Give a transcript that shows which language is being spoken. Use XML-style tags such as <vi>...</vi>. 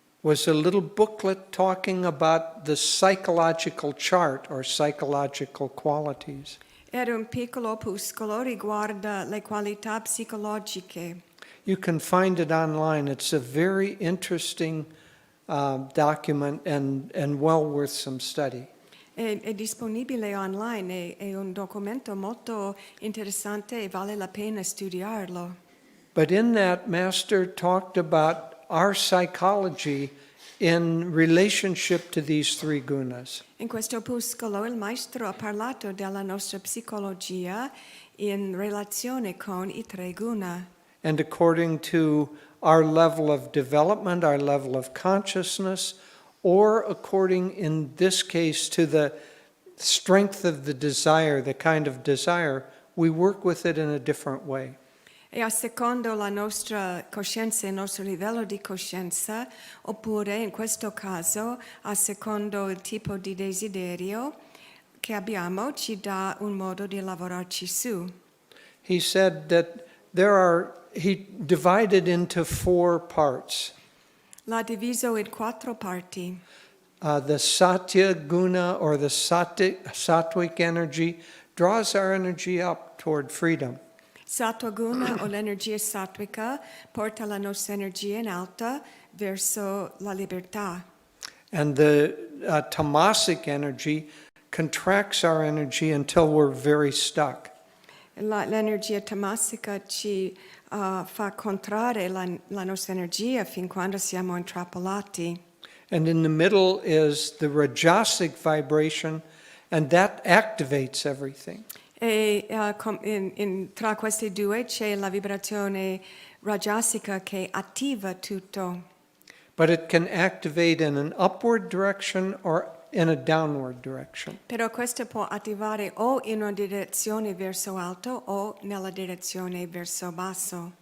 <en>was a little booklet talking about the psychological chart or psychological qualities.</en> <it>era un piccolo opuscolo riguardo le qualità psicologiche.</it> <en>You can find it online. It's a very interesting document and well worth some study.</en> <it>È disponibile online, è un documento molto interessante e vale la pena studiarlo.</it> <en>But in that, Master talked about our psychology in relationship to these three gunas.</en> <it>In questo opuscolo il Maestro ha parlato della nostra psicologia in relazione con I tre guna.</it> <en>and according to our level of development, our level of consciousness, or according, in this case, to the strength of the desire, the kind of desire, we work with it in a different way.</en> <it>E a secondo la nostra coscienza, il nostro livello di coscienza, oppure in questo caso, a secondo il tipo di desiderio che abbiamo, ci dà un modo di lavorarci su.</it> <en>He said that he divided into 4 parts.</en> <it>L'ha diviso in 4 parti.</it> <en>The Satya guna, or the sattvic energy, draws our energy up toward freedom.</en> <it>Sattva guna o l'energia sattvica porta la nostra energia in alta verso la libertà.</it> <en>And the tamasic energy contracts our energy until we're very stuck.</en> <it>L'energia tamasica ci fa contrarre la nostra energia fin quando siamo intrappolati.</it> <en>And in the middle is the rajasic vibration, and that activates everything.</en> <it>E tra questi due c'è la vibrazione rajasica che attiva tutto.</it> <en>But it can activate in an upward direction or in a downward direction.</en> <it>Però questo può attivare o in una direzione verso alto o nella direzione verso basso.</it>